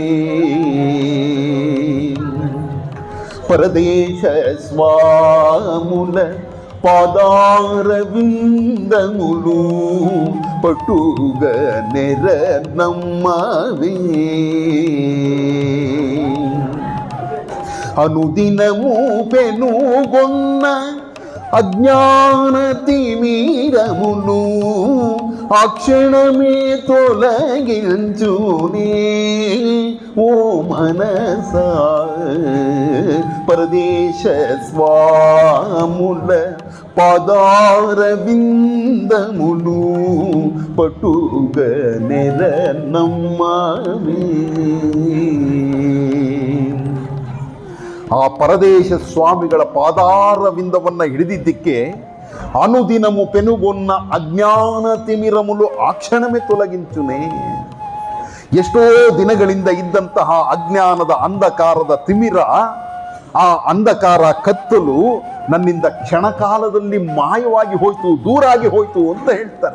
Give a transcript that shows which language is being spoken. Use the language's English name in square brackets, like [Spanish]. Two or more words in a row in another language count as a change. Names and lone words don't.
[Telugu] పరదేశ స్వాముల పాదారవిందములు పటుగ నెర నమ్మవే. అనుదినమూ పెనుగొన్న అజ్ఞాన తిమిరమును అక్షణమే తొలగించునే ఓ మనస పరదేశ స్వాముల పాదారవిందములు పట్టుగ నెర నమ్మవే. [Kannada] ಆ ಪರದೇಶ ಸ್ವಾಮಿಗಳ ಪಾದಾರವಿಂದವನ್ನು ಹಿಡಿದಿದ್ದಕ್ಕೆ [Telugu] అనుదినము పెనుగొన్న అజ్ఞాన తిమిరములు [Kannada] ಆ ಕ್ಷಣವೇ ತೊಲಗಿಂಚುನೆ. ಎಷ್ಟೋ ದಿನಗಳಿಂದ ಇದ್ದಂತಹ ಅಜ್ಞಾನದ ಅಂಧಕಾರದ ತಿಮಿರ, ಆ ಅಂಧಕಾರ ಕತ್ತಲು ನನ್ನಿಂದ ಕ್ಷಣಕಾಲದಲ್ಲಿ ಮಾಯವಾಗಿ ಹೋಯ್ತು, ದೂರಾಗಿ ಹೋಯ್ತು ಅಂತ ಹೇಳ್ತಾರೆ.